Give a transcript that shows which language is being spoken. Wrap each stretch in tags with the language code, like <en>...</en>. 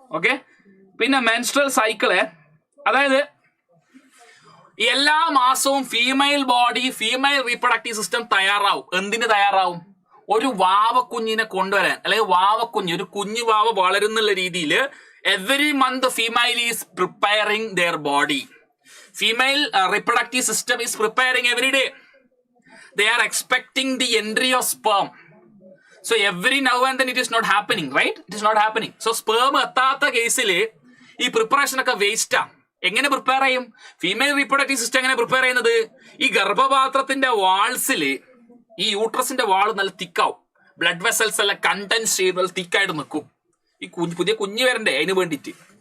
<ml>Okay, പിന്നെ menstrual cycle, അതായത് എല്ലാ മാസവും ഫീമെയിൽ റീപ്രൊഡക്റ്റീവ് സിസ്റ്റം തയ്യാറാവും. എന്തിന് തയ്യാറാവും? ഒരു വാവക്കുഞ്ഞിനെ കൊണ്ടുവരാൻ, അല്ലെങ്കിൽ ഒരു കുഞ്ഞു വാവ വളരുന്നുള്ള രീതിയിൽ</ml> <en>every month the female is preparing their body. Female reproductive system is preparing every day. They are expecting the entry of sperm. So every now and then it is not happening, right? It is not happening.</en> <ml>So sperm എത്താത്ത കേസിൽ ഈ preparation ഒക്കെ വേസ്റ്റാ. എങ്ങനെ prepare ചെയ്യും? Female reproductive system എങ്ങനെ prepare ചെയ്യുന്നത്? ഈ ഗർഭപാത്രത്തിന്റെ വാൾസില് ഈ യൂട്രസിന്റെ വാൾ നല്ല തിക്കാവും. ബ്ലഡ് വെസൽസ് എല്ലാം കണ്ടൻസ് ചെയ്ത് നല്ല തിക്കായിട്ട് നിൽക്കും. ഈ പുതിയ കുഞ്ഞ് വരണ്ടേ, അതിന് വേണ്ടിയിട്ട്.</ml>